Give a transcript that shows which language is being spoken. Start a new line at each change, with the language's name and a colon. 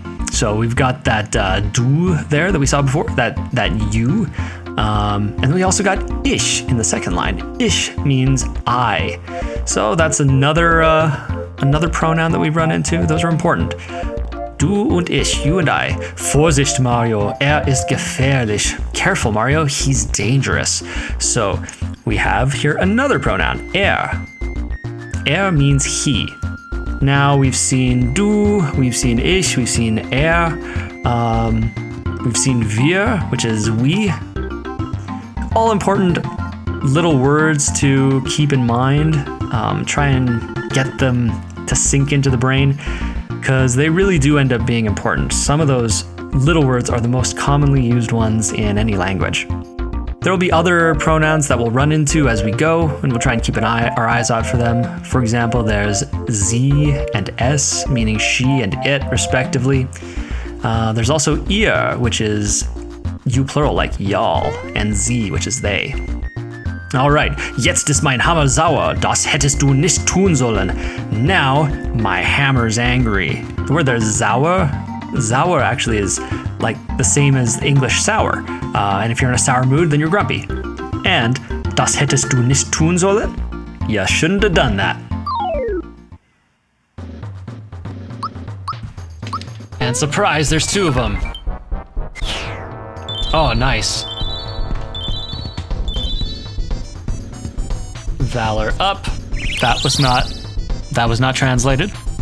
English: So we've got that du there that we saw before, that you. And then we also got ich in the second line. Ich means I. So that's another pronoun that we've run into. Those are important.
German: Du und ich,
English: you and I.
German: Vorsicht, Mario, ist gefährlich.
English: Careful, Mario, he's dangerous. So we have here another pronoun, means he. Now we've seen du, we've seen ich, we've seen we've seen wir, which is we. All important little words to keep in mind. Try and get them to sink into the brain, because they really do end up being important. Some of those little words are the most commonly used ones in any language. There will be other pronouns that we'll run into as we go, and we'll try and keep our eyes out for them. For example, there's sie and es, meaning she and it, respectively. There's also ihr, which is you plural, like y'all, and sie, which is they.
German: Alright, jetzt ist mein Hammer sauer, das hättest du nicht tun sollen.
English: Now, my hammer's angry. The word there's sauer actually is like the same as English sour. And if you're in a sour mood, then you're grumpy. And
German: das hättest du nicht tun sollen?
English: You shouldn't have done that. And surprise, there's two of them. Oh, nice. Valor up. That was not translated.